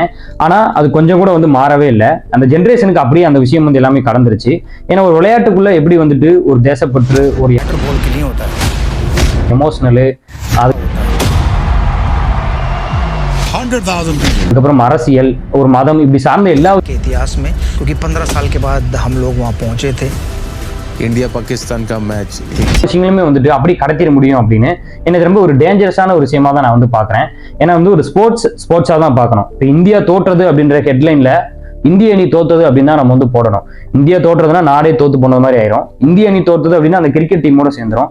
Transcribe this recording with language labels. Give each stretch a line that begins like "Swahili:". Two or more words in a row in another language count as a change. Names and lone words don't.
Tamil: ஆனா அது கொஞ்சம் கூட வந்து மாறவே இல்லை. அந்த ஜென்ரேஷனுக்கு அப்படியே அந்த விஷயம் வந்து எல்லாமே கடந்துருச்சு. ஏன்னா ஒரு விளையாட்டுக்குள்ள எப்படி வந்துட்டு ஒரு தேசப்பற்று, ஒரு எமோஷனலு, அதுக்கப்புறம் அரசியல், ஒரு மதம், இப்படி சார்ந்த எல்லா
Hindi: इतिहास में, क्योंकि 15 साल के बाद हम लोग वहां पहुंचे थे. इंडिया पाकिस्तान का मैच
Tamil: விஷயங்களுமே வந்துட்டு அப்படி கடத்திட முடியும் அப்படின்னு எனக்கு ரொம்ப ஒரு டேஞ்சரஸான ஒரு விஷயமா தான் நான் வந்து பாக்குறேன். ஏன்னா வந்து ஒரு ஸ்போர்ட்ஸா தான் பார்க்கணும். இப்போ இந்தியா தோற்றது அப்படின்ற ஹெட்லைன்ல இந்திய அணி தோத்தது அப்படின்னு தான் நம்ம வந்து போடணும். இந்தியா தோற்றதுன்னா நாடே தோத்து போனது மாதிரி ஆயிரும். இந்திய அணி தோத்தது அப்படின்னா அந்த கிரிக்கெட் டீமோட சேர்ந்துரும்.